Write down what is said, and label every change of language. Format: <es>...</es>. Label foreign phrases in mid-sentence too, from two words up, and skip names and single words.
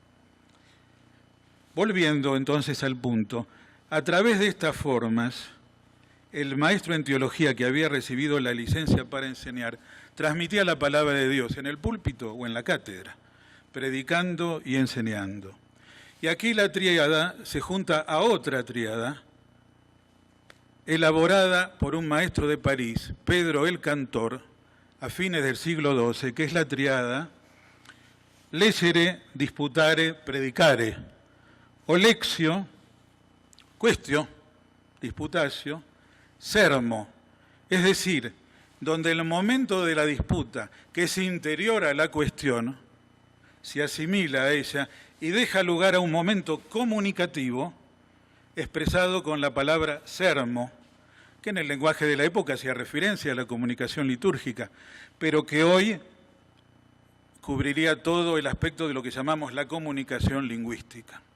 <es>Volviendo entonces al punto, a través de estas formas, el maestro en teología que había recibido la licencia para enseñar, transmitía la palabra de Dios en el púlpito o en la cátedra, predicando y enseñando. Y aquí la tríada se junta a otra tríada, elaborada por un maestro de París, Pedro el Cantor, a fines del siglo XII, que es la tríada</es> <la>lecere, disputare, predicare,</la> <es>o</es> <la>lectio, quaestio, disputatio, sermo,</la> <es>es decir, donde el momento de la disputa, que es interior a la cuestión, se asimila a ella y deja lugar a un momento comunicativo expresado con la palabra sermo, que en el lenguaje de la época hacía referencia a la comunicación litúrgica, pero que hoy cubriría todo el aspecto de lo que llamamos la comunicación lingüística.</es>